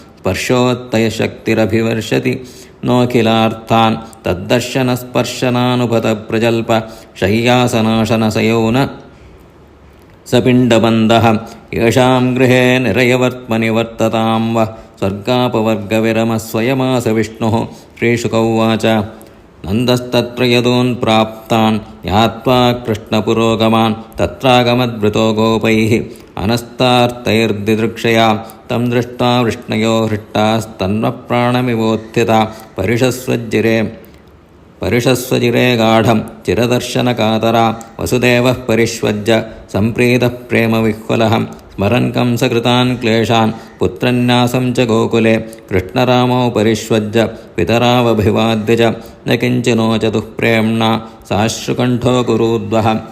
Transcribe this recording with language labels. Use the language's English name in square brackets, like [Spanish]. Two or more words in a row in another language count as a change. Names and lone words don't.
[Sanskrit] स्पर्शोत्तयशक्तिरभिवर्षति नोऽखिलार्थान् तद्दर्शनस्पर्शनानुपतप्रजल्प शय्यासनाशनसयौन सपिण्डबन्धः येषां गृहे निरयवर्त्मनि वर्ततां व स्वर्गापवर्गविरमः स्वयमास विष्णुः। श्रीशुक उवाच നന്ദസ്തത്ര യദൂൻ പ്രാപ്താൻ ജ്ഞാത്വാ കൃഷ്ണപുരോഗമാൻ തത്രാഗമദ്വൃതോ ഗോപൈഃ അനസ്താർത്തൈർദിദൃക്ഷയാ തം ദൃഷ്ട്വാ വൃഷ്ണയോ ഹൃഷ്ടാസ്തന്വപ്രാണമിവോത്ഥിതാ പരിഷസ്വജിരേ ഗാഢം ചിരദർശനകാതരാ വസുദേവഃ പരിഷ്വജ്യ സംപ്രീതഃ പ്രേമവിഹ്വലഃ സ്മരൻ കംസകൃതാൻ ക്ലേശാൻ പുത്രന്യാസം ച ഗോകുലേ കൃഷ്ണരാമോ പരിഷ്വജ്യ പിതരാവഭിവാദ്യ ച ന കിഞ്ചിനോചതുഃ പ്രേംണ സാശ്രുകണ്ഠോ കുരൂദ്വഃ